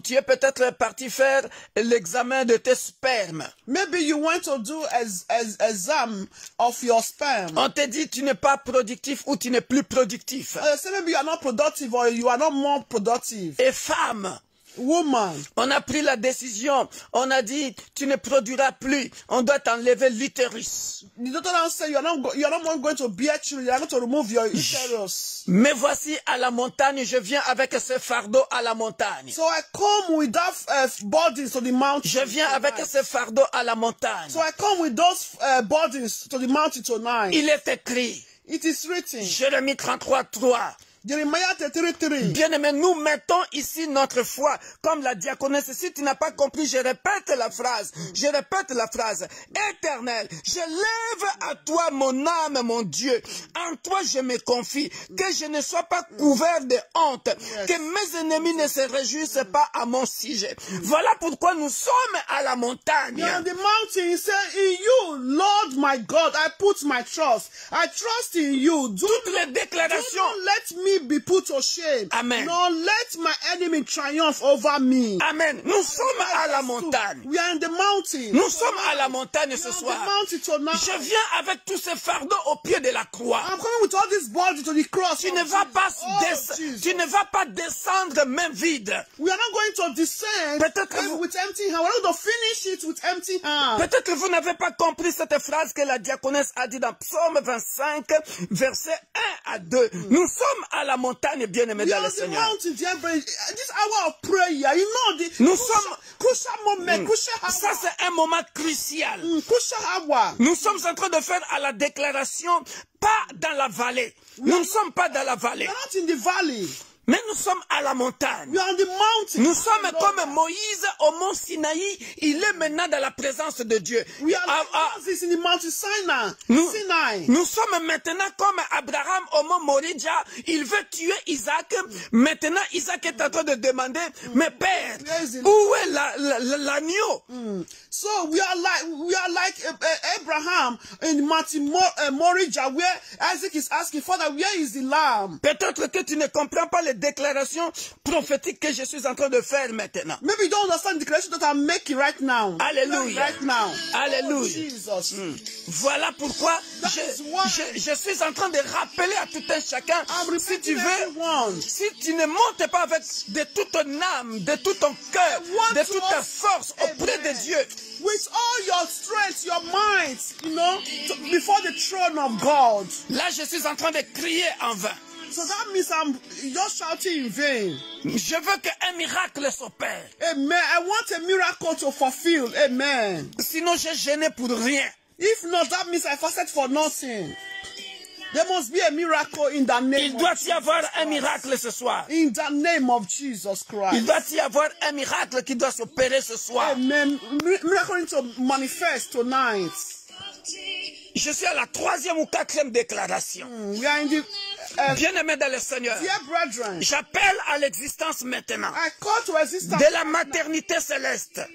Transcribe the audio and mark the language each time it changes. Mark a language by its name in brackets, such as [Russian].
[French] Tu es peut-être parti faire l'examen de tes spermes. [English] Maybe you went to do exam of your sperm. [French] On te dit tu n'es pas productif ou tu n'es plus productif. [English] So maybe you are not productive or you are not more productive. [French] Et femme. [English] Woman. [French] On a pris la décision. On a dit, tu ne produiras plus. On doit t'enlever l'utérus. [English] The doctor said you are not more going to bear children. You are going to remove your uterus. [French] Mais voici à la montagne, je viens avec ce fardeau à la montagne. [English] So I come with that burdens to the mountain. [French] Je viens avec ce fardeau à la montagne. [English] So I come with those burdens to the mountain tonight. [French] Il est écrit. [English] It is written. [French] Jérémie 33:3. Jérémie 33. Bien-aimés, nous mettons ici notre foi comme la diaconesse. Si tu n'as pas compris, je répète la phrase. Je répète la phrase. Éternel, je lève à toi mon âme, mon Dieu. En toi je me confie. Que je ne sois pas couvert de honte. Que mes ennemis ne se réjouissent pas à mon sujet. Voilà pourquoi nous sommes à la montagne. [English] On the mountain, he said, in you, Lord my God, I put my trust. I trust in you. [French] Toutes les déclarations. [English] Do not let me be put to shame. Amen. Nor let my enemy triumph over me. Amen. [French] Nous sommes à la montagne. [English] We are in the mountain. [French] Nous sommes à la montagne ce soir. Je viens avec tous ces fardeaux au pied de la croix. [English] I'm coming with all this body to the cross. [French] Tu ne vas pas descendre main vide. [English] We are not going to descend with empty hand. We are going to finish it with empty hand. [French] Peut-être que vous n'avez pas compris cette phrase que la diaconesse a dit dans Psaume 25, versets 1 à 2. Nous sommes à la montagne, bien-aimés dans le Seigneur. [English] This hour of prayer, you know, [French] nous sommes [English] crucial moment. [French] Ça c'est un moment crucial. Nous sommes en train de faire à la déclaration, pas dans la vallée. Nous ne sommes pas dans la vallée. [English] Not in the valley. [French] Mais nous sommes à la montagne. [English] We are on the mountain. [French] Nous sommes comme Moïse au mont Sinaï. Il est maintenant dans la présence de Dieu. [English] We are like in the mountain Sinai. [French] Nous sommes maintenant comme Abraham au mont Moridja. Il veut tuer Isaac. Maintenant, Isaac est en train de demander, mais Père, où est l'agneau? [English] So we are like Abraham in the mountain Moridja, where Isaac is asking, Father, where is the lamb? [French] Peut-être que tu ne comprends pas les les déclarations prophétiques que je suis en train de faire maintenant. [English] Maybe you don't understand the declaration that I'm making right now. [French] Alléluia. [English] Right now. [French] Alléluia. [English] Oh, Jesus. [French] Voilà pourquoi je suis en train de rappeler à tout un chacun, si tu veux, si tu ne montes pas avec de toute ton âme, de tout ton cœur, de toute ta force auprès de Dieu, [English] with all your strength, your mind, you know, before the throne of God. [French] Là, je suis en train de crier en vain. [English] So that means I'm just shouting in vain. [French] Je veux qu'un miracle s'opère. [English] Amen. I want a miracle to fulfill. Amen. [French] Sinon, j'ai gêné pour rien. [English] If not, that means I fasted for nothing. There must be a miracle in the name [French] Il doit y avoir un miracle ce soir. [English] In the name of Jesus Christ. [French] Il doit y avoir un miracle qui doit s'opérer ce soir. [English] Amen. Miracle needs to manifest tonight. [French] Je suis à la 3e ou 4e déclaration. [English] We are in the [French] bien-aimés dans le Seigneur, j'appelle à l'existence maintenant de la maternité céleste